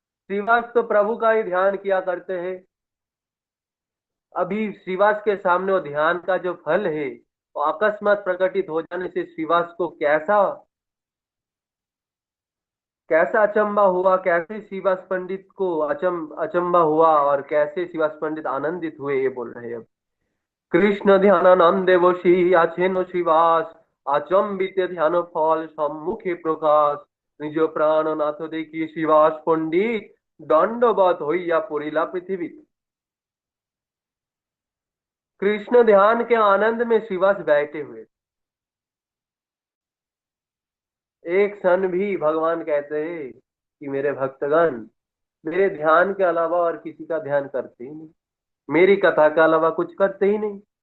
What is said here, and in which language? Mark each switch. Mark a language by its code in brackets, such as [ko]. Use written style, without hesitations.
[hi] श्रीवास तो प्रभु का ही ध्यान किया करते हैं। अभी श्रीवास के सामने वो ध्यान का जो फल है वो अकस्मात प्रकटित हो जाने से श्रीवास को कैसा कैसा अचंबा हुआ, कैसे श्रीवास पंडित को अचंबा हुआ और कैसे श्रीवास पंडित आनंदित हुए, ये बोल रहे हैं अब। [bn] কৃষ্ণ ধ্যানানন্দে বসি আছেন শিবাস, আচম্বিতে ধ্যান ফল সম্মুখে প্রকাশ, নিজ প্রাণনাথ দেখি শিবাস পণ্ডিত দণ্ডবত হইয়া পড়িলা পৃথিবীতে। [hi] कृष्ण ध्यान के आनंद में शिवास बैठे हुए, एक क्षण भी भगवान कहते हैं कि मेरे भक्तगण मेरे ध्यान के अलावा और किसी का ध्यान करते ही नहीं, मेरी कथा के अलावा कुछ करते ही नहीं।